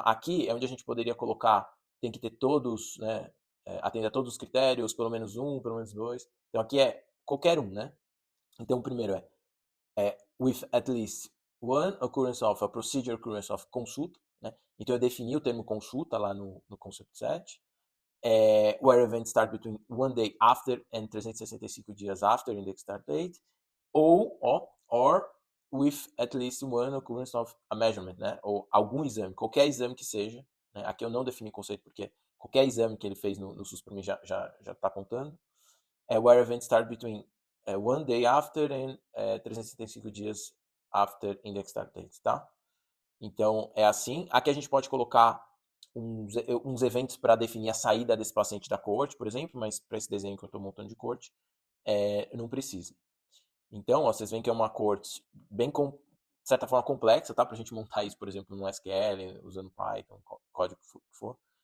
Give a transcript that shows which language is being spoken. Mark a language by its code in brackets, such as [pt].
[pt] Aqui é onde a gente poderia colocar, tem que ter todos, né, atender a todos os critérios, pelo menos 1, pelo menos 2. Então aqui é qualquer um, né? Então o primeiro é [en] with at least one occurrence of a procedure occurrence of consulta, né? [pt] Então eu defini o termo consulta lá no concept set. [en] Where events start between 1 day after and 365 dias after index start date, or with at least one occurrence of a measurement, né? [pt] Ou algum exame, qualquer exame que seja, né? Aqui eu não defini conceito porque qualquer exame que ele fez no SUS para mim já está contando. [en] Where events start between 1 day after and 365 dias after index start date, tá? [pt] Então, é assim. Aqui a gente pode colocar uns eventos para definir a saída desse paciente da coorte, por exemplo, mas para esse desenho que eu estou montando de coorte, não precisa. Então, ó, vocês veem que é uma coorte bem, de certa forma, complexa, tá? Para a gente montar isso, por exemplo, no SQL, usando Python, código que for.